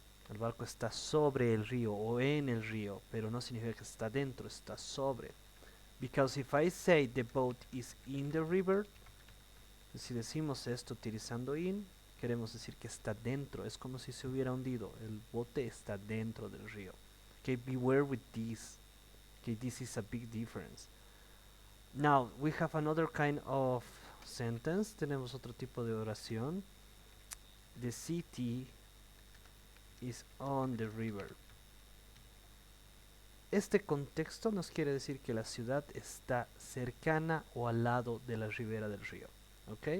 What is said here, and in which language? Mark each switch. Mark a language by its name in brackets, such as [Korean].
[Spanish] El barco está sobre el río o en el río, pero no significa que está dentro, está sobre. [English] Because if I say the boat is in the river, [Spanish] si decimos esto utilizando in, queremos decir que está dentro. Es como si se hubiera hundido. El bote está dentro del río. [English] Okay, beware with this. Okay, this is a big difference. Now, we have another kind of sentence. [Spanish] Tenemos otro tipo de oración. [English] The city is on the river. [Spanish] Este contexto nos quiere decir que la ciudad está cercana o al lado de la ribera del río. ¿Ok?